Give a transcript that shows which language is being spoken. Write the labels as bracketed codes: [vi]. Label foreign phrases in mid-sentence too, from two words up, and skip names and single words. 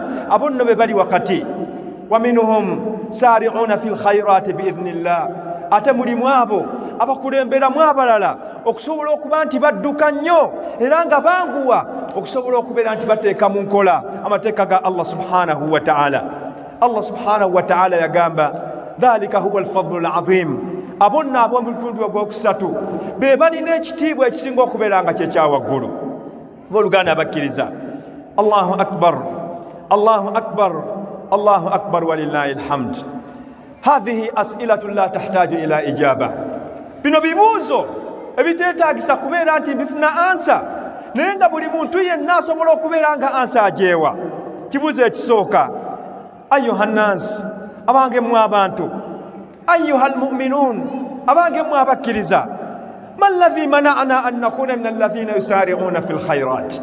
[lg] Abo nno be bali wakati. [ar] ومنهم سارعون في الخيرات بإذن الله, [lg] ate mulimu abo abakulemberamu abalala okusobola okuba nti badduka nnyo era nga banguwa okusobola okubeera nti bateeka mu nkola amateeka ga Allah [ar] سبحانه وتعالى. [lg] Allah [ar] سبحانه وتعالى [lg] yagamba [ar] ذلك هو الفضل العظيم, [lg] abo nno ab'omutundu ogwokusatu be balina ekitiibwa ekisinga okubeera nga kyekyawaggulu. Booluganda abakkiriza, [ar] الله أكبر الله أكبر الله أكبر ولله الحمد. هذه أسئلة لا تحتاج إلى إجابة, [lg] bino bibuuzo ebiteetaagisa kubeera nti bifuna ansa naye nga buli muntu yenna asobola okubeera nga ansa ajeewa. Kibuuzo ekisooka, [ar] أيها الناس, [lg] abange mmwe abantu, [ar] أيها المؤمنون, [lg] abange mmwe abakkiriza, [ar] ما الذي منعنا أن نكون من الذين يسارعون في الخيرات.